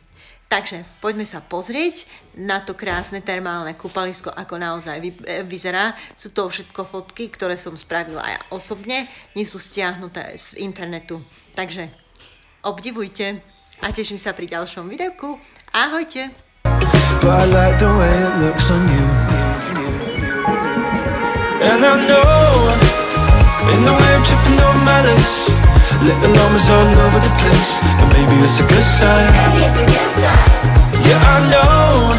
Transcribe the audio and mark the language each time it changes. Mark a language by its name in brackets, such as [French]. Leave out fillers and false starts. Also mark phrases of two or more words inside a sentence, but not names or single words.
[Slovak] Takže poďme sa pozrieť na to krásne termálne kúpalisko, ako naozaj vyzerá. Sú to všetko fotky, ktoré som spravila ja osobne, nie sú stiahnuté z internetu. Takže obdivujte a teším sa pri ďalšom videjku. Ahojte! [English] Let the llamas all over the place, and maybe it's a good sign. Yeah, I know.